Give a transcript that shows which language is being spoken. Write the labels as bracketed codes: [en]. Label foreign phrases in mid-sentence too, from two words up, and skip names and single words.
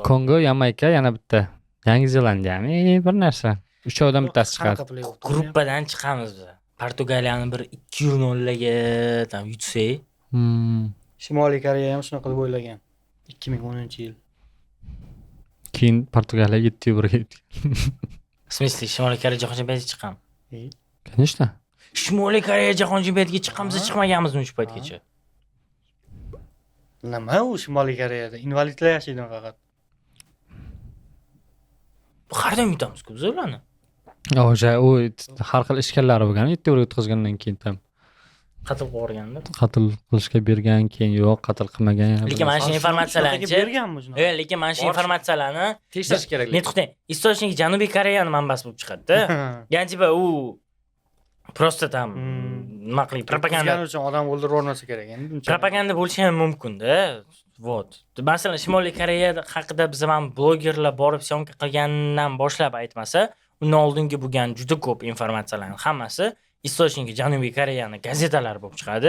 [uz] Kongo, Yamayka, yana bitta. Yangi Zelandiyami bir narsa. Uchovdan bittasi chiqadi. Gruppadan chiqamiz biz. Portugaliyani bir 2-0 ga tam yutsak. Shimoliy Koreya ham shunaqa deb o'ylagan. 2010-yil. Keyin Portugaliya 7-1 ga yutdi. [ru] В смысле, [uz] Shimoliy Koreya jahon chempionatiga chiqam. [ru] Конечно. [uz] Shimoliy Koreya jahon chempionatiga chiqamiz, chiqmaganmizmi shu paytgacha? Nima u Shimoliy Koreyada invalidlar yashaydi faqat. Har doim yutamiz-ku biz ularni. O'sha u har xil ishkallari bo'lgan, 7-1 o'tkazgandan keyin ham Qatl qilganda. qatl qilishga bergan, keyin yo'q, qatl qilmagan. Lekin mana shu informatsiyalarni berganmi shunaqa? lekin mana shu informatsiyalarni tekshirish kerak. Men to'xtang. Источник Janubiy Koreyani manbasi bo'lib chiqadi-da. Ya'ni tipa u [ru] просто там [uz] nima qiling, propaganda uchun odam o'ldirib o'rnasa kerak endi. Propaganda bo'lishi ham mumkin-da. Vot. Masalan, Shimoliy Koreya haqida biz ham blogerlar borib syomka qilgandan boshlab aytmasa, undan oldingi bo'lgan juda ko'p informatsiyalarning hammasi источники Janubiy Koreyani gazetalari bo'lib chiqadi.